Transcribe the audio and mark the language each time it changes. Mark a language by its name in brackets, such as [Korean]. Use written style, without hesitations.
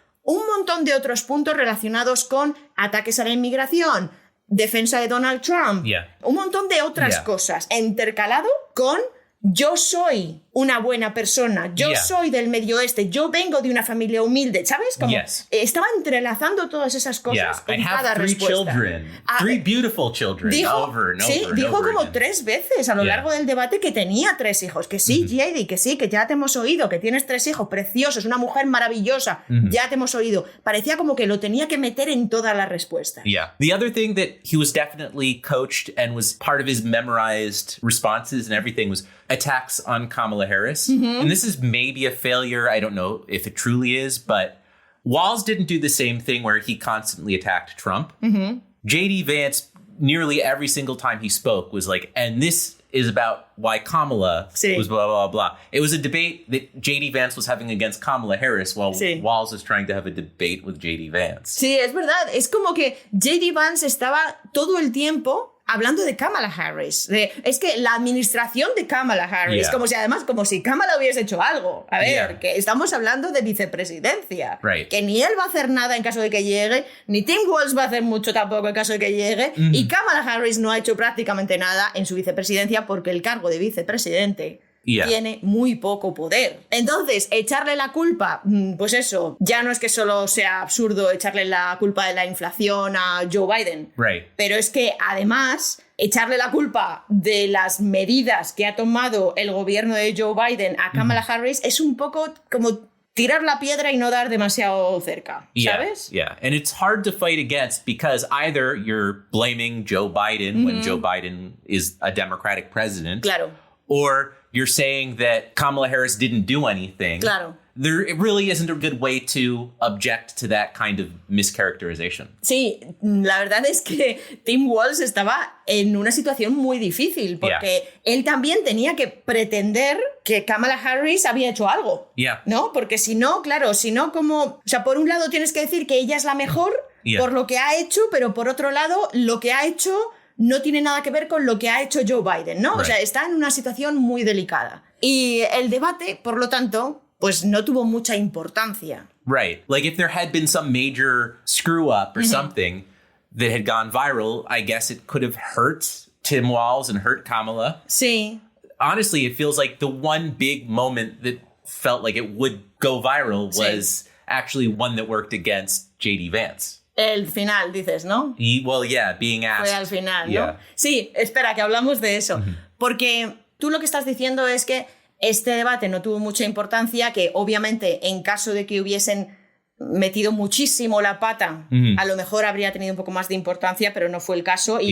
[Spanish] un montón de otros puntos relacionados con ataques a la inmigración, defensa de Donald Trump, un montón de otras cosas, intercalado con yo soy una buena persona, yo soy del Medio Oeste, yo vengo de una familia humilde, ¿sabes? Como estaba entrelazando todas esas cosas en cada respuesta. [English] Three beautiful children, over and over. [Spanish] Dijo [English] over [Spanish] como [English] again. [Spanish] 3 veces a lo largo del debate que tenía 3 hijos, que sí, J.D., que sí, que ya te hemos oído, que tienes 3 hijos preciosos, una mujer maravillosa, ya te hemos oído. Parecía como que lo tenía que meter en toda la respuesta. [English] The other thing that he was definitely coached and was part of his memorized responses and everything was attacks on Kamala Harris. And this is maybe a failure. I don't know if it truly is, but Walz didn't do the same thing where he constantly attacked Trump. J.D. Vance, nearly every single time he spoke, was like, and this is about why Kamala was blah, blah, blah. It was a debate that J.D. Vance was having against Kamala Harris while Walz was trying to have a debate with J.D. Vance. [Spanish] Sí, es verdad. Es como que J.D. Vance estaba todo el tiempo hablando de Kamala Harris. Es que la administración de Kamala Harris, como si Kamala hubiese hecho algo. A ver, que estamos hablando de vicepresidencia. Que ni él va a hacer nada en caso de que llegue, ni Tim Walz va a hacer mucho tampoco en caso de que llegue, y Kamala Harris no ha hecho prácticamente nada en su vicepresidencia porque el cargo de vicepresidente tiene muy poco poder. Entonces, echarle la culpa, pues eso, ya no es que solo sea absurdo echarle la culpa de la inflación a Joe Biden, pero es que además echarle la culpa de las medidas que ha tomado el gobierno de Joe Biden a Kamala Harris es un poco como tirar la piedra y no dar demasiado cerca, ¿sabes? [English] And it's hard to fight against because either you're blaming Joe Biden when Joe Biden is a Democratic president, or you're saying that Kamala Harris didn't do anything. It really isn't a good way to object to that kind of mischaracterization. [Spanish] Sí, la verdad es que Tim Walz estaba en una situación muy difícil porque él también tenía que pretender que Kamala Harris había hecho algo, ¿no? Porque si no, como... O sea, por un lado tienes que decir que ella es la mejor por lo que ha hecho, pero por otro lado, lo que ha hecho no tiene nada que ver con lo que ha hecho Joe Biden, ¿no? O sea, está en una situación muy delicada. Y el debate, por lo tanto, pues no tuvo mucha importancia. [English] Like if there had been some major screw up or something that had gone viral, I guess it could have hurt Tim Walz and hurt Kamala. [Spanish] Sí. [English] Honestly, it feels like the one big moment that felt like it would go viral was actually one that worked against J.D. Vance. [Spanish] El final, dices, ¿no? [English] Being asked. [Spanish] Fue al final, ¿no? Sí, espera, que hablamos de eso. Porque tú lo que estás diciendo es que este debate no tuvo mucha importancia, que obviamente en caso de que hubiesen metido muchísimo la pata, a lo mejor habría tenido un poco más de importancia, pero no fue el caso.